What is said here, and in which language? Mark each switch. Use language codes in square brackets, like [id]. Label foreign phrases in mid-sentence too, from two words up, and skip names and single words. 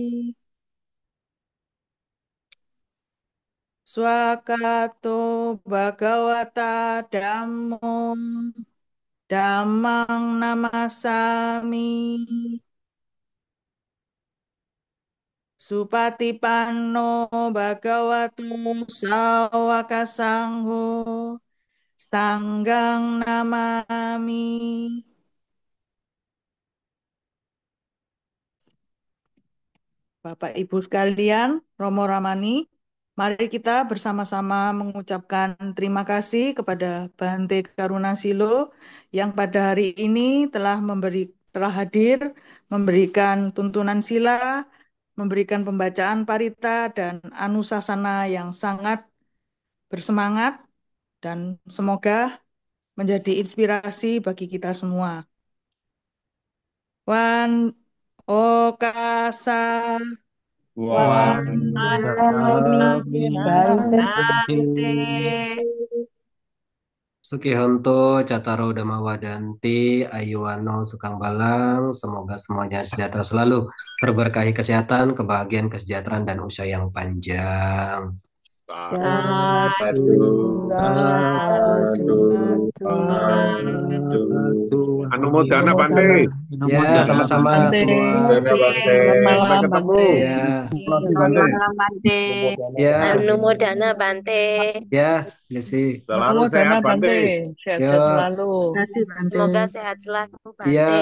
[pi] Swakato bhagawata dhammo dhammang namasami Supatipanno bhagavato sawaka sangho Sanggang namami. [id] Bapak Ibu sekalian, Romo Ramani, mari kita bersama-sama mengucapkan terima kasih kepada Bhante Karunasilo yang pada hari ini telah hadir memberikan tuntunan sila, memberikan pembacaan parita dan anusasana yang sangat bersemangat dan semoga menjadi inspirasi bagi kita semua. [pi] Wan Okasa Wanami Bante. Sukihonto Cataro Dhamma Wadanti Ayuwano Sukang Balang. [id] Semoga semuanya sejahtera selalu, terberkahi kesehatan, kebahagiaan, kesejahteraan, dan usia yang panjang. [pi] Sadu, sadu, sadu. Anumodana Bante. [id] Ya, sama-sama semua. Sampai Malam ketemu. Ya, Malam Bante. ya, [pi] Anumodana Bante. [id] ya, Desi. Selalu sehat Bante. Yo, Selalu. Semoga sehat selalu iya, Bante.